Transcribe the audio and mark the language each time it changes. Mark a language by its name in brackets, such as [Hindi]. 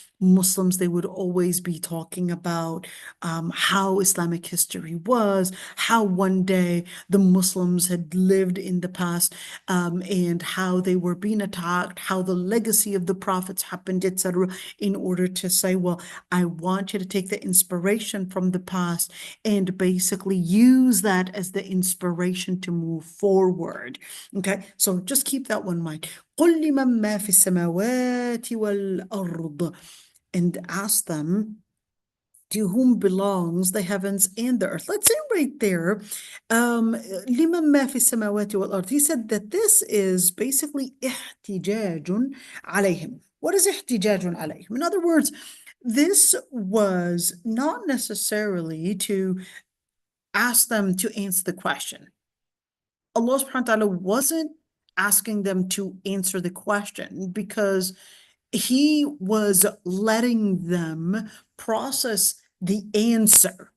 [English] Muslims, they would always be talking about how Islamic history was, how one day the Muslims had lived in the past, and how they were being attacked, how the legacy of the prophets happened, etc., in order to say, well, I want you to take the inspiration from the past and basically use that as the inspiration to move forward. Okay, so just keep that one in mind. [Arabic] قُلْ لِمَنْ مَا فِي السَّمَاوَاتِ وَالْأَرْضِ, [English] and ask them to whom belongs the heavens and the earth. Let's say right there, [Arabic] لِمَنْ مَا فِي السَّمَاوَاتِ وَالْأَرْضِ. [English] He said that this is basically [Arabic] احتجاج عليهم. [English] What is [Arabic] احتجاج عليهم? [English] In other words, this was not necessarily to ask them to answer the question. Allah subhanahu wa ta'ala wasn't asking them to answer the question because He was letting them process the answer.